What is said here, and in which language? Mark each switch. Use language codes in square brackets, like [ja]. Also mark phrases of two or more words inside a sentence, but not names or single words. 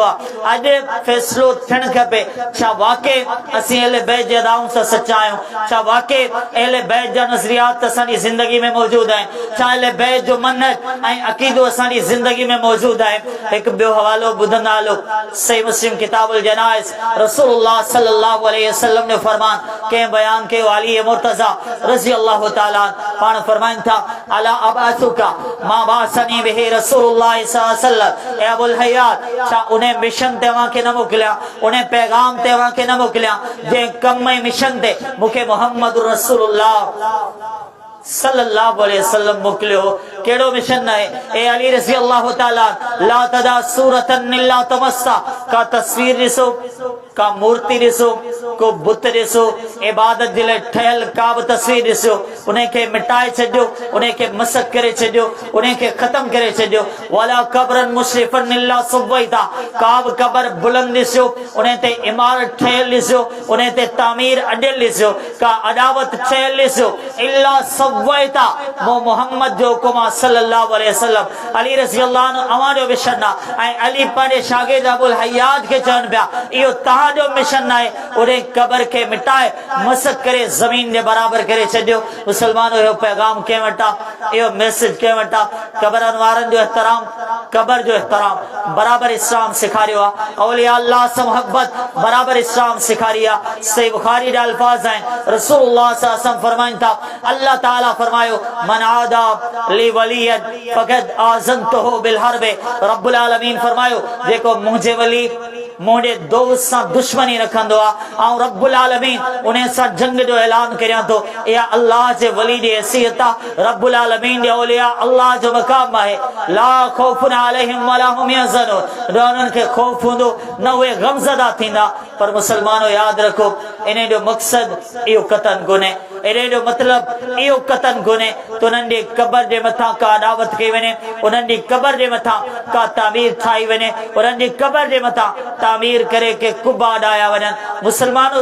[sd] आहे अॼु फ़ैसिलो थियणु खपे छा वाकई असीं अहले बैत जे अदाउनि सां सचा आहियूं छा वाकई अहले बैत जा नज़रियात असांजी ज़िंदगी में मौजूदु आहिनि छा अहले बैत जो मनहज ऐं अक़ीदो असांजी ज़िंदगी में मौजूदु आहे हिकु ॿियो हवालो ॿुधंदा हलो सही मुस्लिम किताबुल जनाइज़ रसूलुल्लाह [ar] صلى الله عليه وسلم [ur] نے فرمان کے بیان کے [sd] अली मुर्तज़ा [ar] رضي الله تعالى [sd] पाण फरमाइनि था [ar] ألا أبعثك ما بعثني به رسول الله صلى الله عليه وسلم [sd] ए अबुल हयात छा उन्हें मिशन ते वां के न मोकिलिया उन्हें पैगाम ते वां के न मोकिलिया जे कम ऐं मिशन ते मूंखे मोहम्मद रसूलुल्लाह [ar] صلى الله عليه وسلم [sd] मोकिलियो कहिड़ो मिशन आहे ए अली [ar] رضي الله تعالى لا تدع صورة إلا طمستها [sd] का तस्वीर ॾिसो का मूर्ति ॾिसो को बुत ॾिसो इबादत जे लाइ ठहियल का बि तस्वीर ॾिसो उन खे मिटाए छॾियो उन खे मसक करे छॾियो उन खे ख़तम करे छॾियो [ar] ولا قبرا مشرفا إلا سويته [sd] का बि क़ब्र बुलंद ॾिसो उन ते इमारत ठहियल ॾिसो उन ते तामीर अॾियल ॾिसो का अदावत ठहियल ॾिसो [ar] إلا سويته [sd] वो मोहम्मद जो हुकुम आहे [ar] صلى الله عليه وسلم [sd] अली [ar] رضي الله عنه [sd] अवां जो मिशन आहे ऐं अली पंहिंजे शागिर्द अबुल हयात खे चवनि पिया इहो तव्हांजो मिशन आहे उन क़ब्र खे मिटाए मसक करे ज़मीन जे बराबर करे छॾियो मुसलमानो इहो पैगाम कंहिं वटि आहे इहो मैसेज कंहिं वटि आहे क़ब्रनि वारनि जो एहतराम क़ब्र जो एहतराम बराबर इस्लाम सेखारियो आहे औलिया अल्लाह सां मोहब्बत बराबर इस्लाम सेखारी आहे सही बुखारी जा अल्फाज़ आहिनि रसूलुल्लाह [ar] صلى الله عليه [sd] वसल्लम फरमाइनि था अल्लाह ताला फरमायो [ar] من عادى لي وليا فقد آذنته بالحرب [sd] रब्बुल आलमीन फरमायो जेको मुंहिंजे वली मुंहिंजे दोस्त सां दुश्मनी रखंदो आहे ऐं रब्बुल आलमीन उन सां जंग जो ऐलान करियां थो इहा अल्लाह जे वली जी हैसियत आहे रब्बुल आलमीन जे औलिया अल्लाह जो मक़ाम आहे [ar] لا خوف عليهم ولا هم يحزنون [sd] न उन्हनि खे ख़ौफ़ हूंदो न उहे ग़मज़दा थींदा पर मुसलमानो यादि रखो इन जो मक़सदु इहो क़तन कोन्हे इन जो मतिलबु इहो क़तन कोन्हे त उन्हनि जे क़ब्र जे मथां का अदावत कई वञे उन्हनि जी क़ब्र जे मथां का तामीर ठाही वञे उन्हनि जी क़ब्र जे मथां तामीर करे के कुबा ॾाया वञनि मुसलमानो